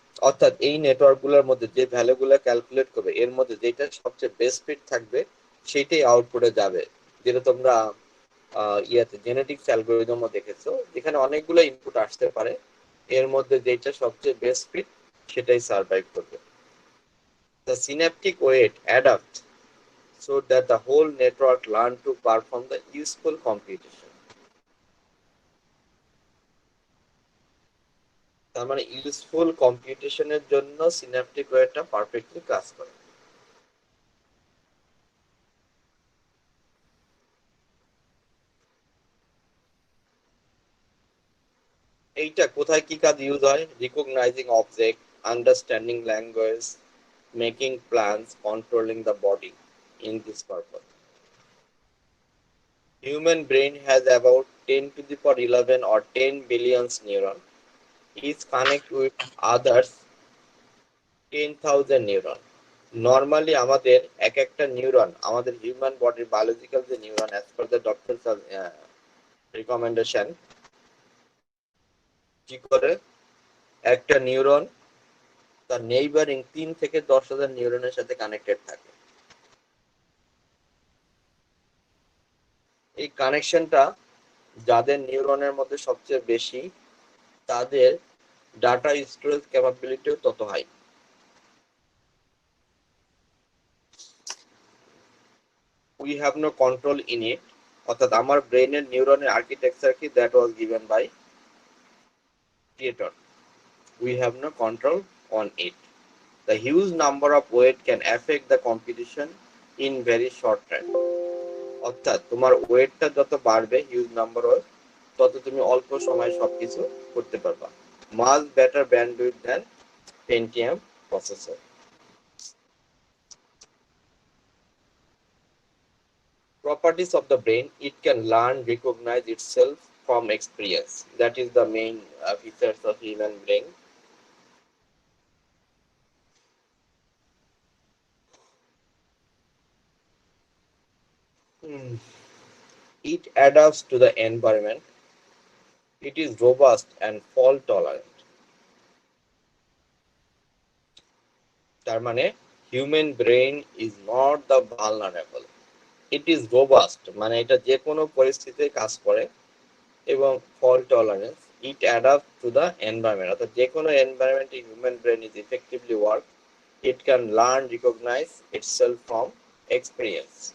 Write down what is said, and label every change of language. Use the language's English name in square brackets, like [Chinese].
[Bangla] অর্থাৎ এই নেটওয়ার্ক গুলোর মধ্যে যে ভ্যালু গুলো ক্যালকুলেট করবে এর মধ্যে যেটা সবচেয়ে বেস্ট ফিট থাকবে সেটাই আউটপুটে যাবে। যেটা তোমরা ইয়াতে জেনেটিক্স অ্যালগরিদমও দেখেছো, যেখানে অনেকগুলো ইনপুট আসতে পারে, এর মধ্যে যেটা সবচেয়ে বেস্ট ফিট সেটাই সার্ভাইভ করবে। [English] The synaptic weight adapts so that the whole network learn to perform the useful computation. [Bangla] তার মানে ইউজফুল কম্পিউটেশনের জন্য সিনাপটিক ওয়েটটা পারফেক্টলি কাজ করে। এইটা কোথায় কি কাজ ইউজ হয়? [English] Recognizing object, understanding language, making plans, controlling the body in this purpose. Human brain has about 10 to the power 11 or 10 billion neurons. Each connect with others 10,000 neuron. [Bangla] Normally আমাদের এক একটা নিউরন আমাদের হিউম্যান বডির biological যে neuron as per the doctor recommendation কি করে, একটা neuron তার নেইবারিং 3 থেকে 10,000 নিউরনের সাথে কানেক্টেড থাকে। এই কানেকশনটা যাদের নিউরনের মধ্যে সবচেয়ে বেশি তাদের ডাটা স্টোরেজ ক্যাপাবিলিটিও তত high. [English] We have no control in it, [Bangla] অর্থাৎ আমার ব্রেনের নিউরনের আর্কিটেকচার কি, [English] That was given by creator. We have no control on it. The huge number of weight can affect the computation in very short time. [Bangla] অর্থাৎ তোমার ওয়েটটা যত বাড়বে হিউজ নাম্বার ওয়েট, তত তুমি অল্প সময়ে সবকিছু করতে পারবা। [English] Much better bandwidth than Pentium processor. Properties of the brain: it can learn, recognize itself from experience. That is the main features of human brain. It adapts to the environment. It is robust and fault tolerant. [Bangla] তার মানে [English] human brain is not the vulnerable, it is robust, [Bangla] মানে এটা যে কোনো পরিস্থিতিতে কাজ করে, এবং [English] fault tolerance, it adapt to the environment, [Bangla] অর্থাৎ যে কোনো এনভায়রনমেন্টে [English] Human brain is effectively work, it can learn, recognize itself from experience.